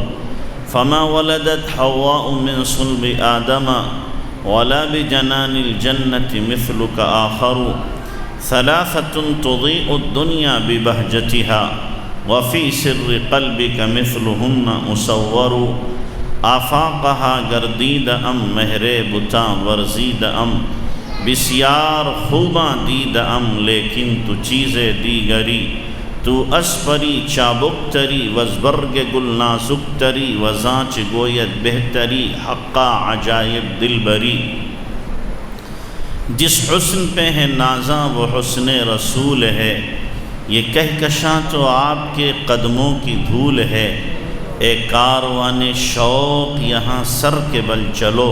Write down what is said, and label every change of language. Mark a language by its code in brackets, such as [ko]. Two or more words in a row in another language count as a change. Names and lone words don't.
[ar] فما ولدت حواء من صلب آدم ولا بجنان الجنة مثلك آخر. ثلاثة تضيء الدنيا ببهجتها وفي سر قلبك مثلهن مصور. [fa] آفاقها گردید ام مہر بتاں ورزید ام. بسیار خوباں دید ام لیکن تو چیزیں دیگری. تو اسپری چابک تری وزبرگ گل نازک تری وزانچ گوید بہتری حقا عجائب دل بری. [ur] جس حسن پہ ہے نازاں وہ حسن رسول ہے. یہ کہکشاں تو آپ کے قدموں کی دھول ہے. اے کاروان شوق یہاں سر کے بل چلو.